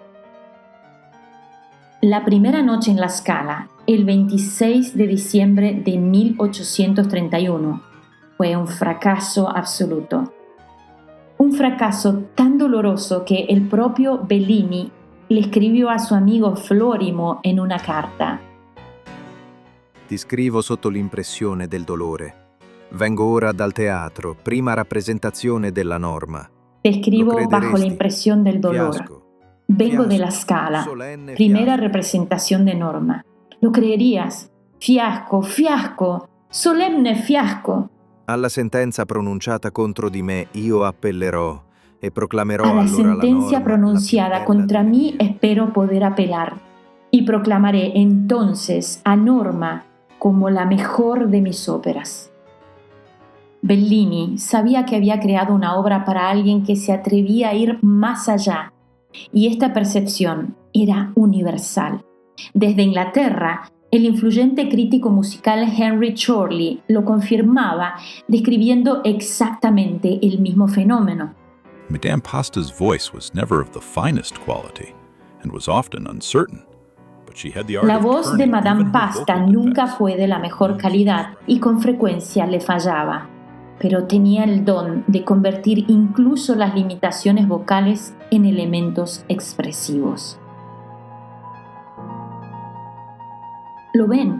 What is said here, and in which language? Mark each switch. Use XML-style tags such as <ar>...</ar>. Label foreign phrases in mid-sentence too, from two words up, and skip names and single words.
<es>La primera noche en La Scala, el 26 de diciembre de 1831, fue un fracaso absoluto. Un fracaso tan doloroso que el propio Bellini le escribió a su amigo Florimo en una carta.</es> <it>Ti scrivo sotto l'impressione del dolore. Vengo ora dal teatro, prima rappresentazione della Norma.</it> <es>Te escribo bajo la impresión del dolor.</es> <it>Fiasco.</it> <es>Vengo de La Scala,</es> <it>Solenne</it> <es>primera</es> <it>fiasco.</it> <es>representación de Norma. ¿Lo creerías? Fiasco, fiasco, solemne fiasco.</es> <it>Alla sentenza pronunciata contro di me io appellerò e proclamerò</it> <es>A la</es> <it>allora la</it> <es>sentencia</es> <it>norma</it> <es>pronunciada</es> <it>la più bella</it> <es>contra</es> <it>delle</it> <es>mí</es> <it>mie.</it> <es>espero poder apelar y proclamaré entonces a Norma como la mejor de mis óperas. Bellini sabía que había creado una obra para alguien que se atrevía a ir más allá, y esta percepción era universal. Desde Inglaterra, el influyente crítico musical Henry Chorley lo confirmaba, describiendo exactamente el mismo fenómeno.</es> <en>Madame Pasta's voice was never of the finest quality and was often uncertain, but she had the art</en> <es>La</es> <en>of</en> <es>voz de</es> <en>turning</en> <es>Madame</es> <en>even her</en> <es>Pasta</es> <en>vocal</en> <es>nunca</es> <en>defects.</en> <es>fue de la mejor calidad y con frecuencia le fallaba, pero tenía el don de convertir incluso las limitaciones vocales en elementos expresivos. ¿Lo ven?</es>